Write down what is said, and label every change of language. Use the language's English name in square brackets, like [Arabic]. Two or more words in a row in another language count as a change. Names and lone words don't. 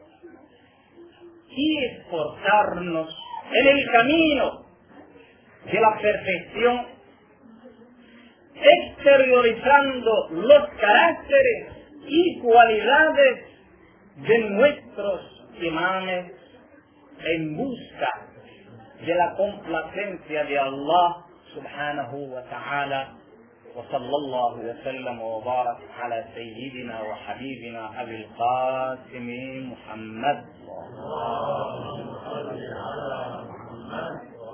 [Spanish] y esforzarnos en el camino de la perfección, exteriorizando los caracteres y cualidades de nuestros imames en busca de la complacencia de [Arabic] الله سبحانه وتعالى. وصلى الله وسلم وبارك على سيدنا وحبيبنا أبي القاسم محمد.